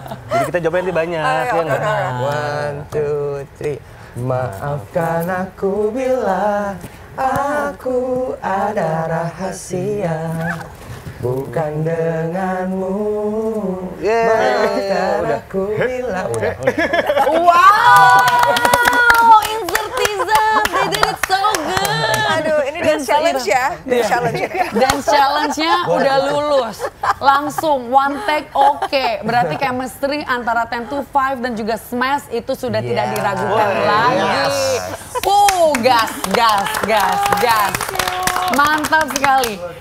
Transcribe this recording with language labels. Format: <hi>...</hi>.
<id>Jadi kita jawabnya nanti banyak, ya nggak? 1, 2, 3. Maafkan aku bila aku ada rahasia, bukan denganmu. Maafkan aku bila udah.</id> <en>Wow, Insertism, they did it so good.</en> <id>Aduh, ini dan challenge ya. Dan challenge. Dan challenge-nya udah lulus. Langsung</id> <en>one take</en> <id>oke. Berarti chemistry antara 10 to 5 dan juga Smash itu sudah tidak diragukan lagi. Gas. Mantap sekali.</id>